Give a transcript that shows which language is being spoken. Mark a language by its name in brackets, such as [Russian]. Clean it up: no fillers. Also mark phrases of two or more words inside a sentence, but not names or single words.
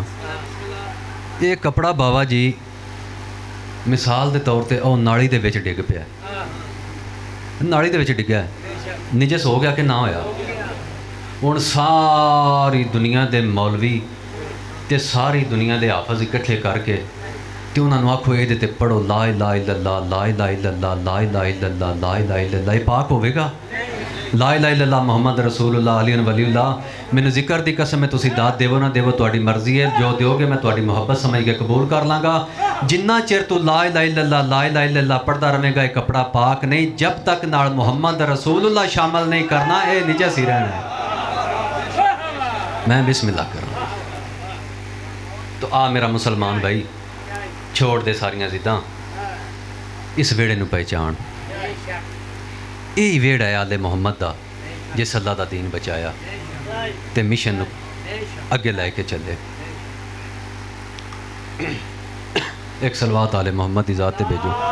[Punjabi] ایہ کپڑا بابا جی مثال کے طور پر نالی کے ڈگ پیا، نالی کے ڈگیا، نجس ہو گیا کہ نا ہویا. ہݨ ساری دنیا کے مولوی تے ساری دنیا کے حافظ اکٹھے کر کے تو انہوں نے آکھو ایہ پڑھو [Arabic] لا إله إلا الله، لا إله إلا الله، لا إله إلا الله، لا إله إلا الله, [Punjabi] ایہ پاک ہووے گا? [Arabic] لا إله إلا الله محمد رسول الله علي ولي الله. [Punjabi] مینوں ذکر کی قسم ہے، تسیں دات دیوو نا دیوو تہاڈی مرضی ہے، جو دو گے میں تہاڈی محبت سمجھ کے قبول کر لاں گا. جناں چر تو [Arabic] لا إله إلا الله، لا إله إلا الله [Punjabi] پڑھتا رہے گا، ایہ کپڑا پاک نہیں، جب تک نال [Arabic] محمد رسول الله [Punjabi] شامل نہیں کرنا، ایہ نجس ہی رہنا ہے. میں بسم اللہ کروں تو آ میرا مسلمان بھائی، چھوڑ دے ساریاں ضداں، اس ویہڑے نوں پہچان. یہی ویہڑا ہے آل محمد دا، جس اللہ دا دین بچایا تے مشن نوں اگے لے کے چلے. ایک صلوات آل محمد دی ذات تے بھیجو.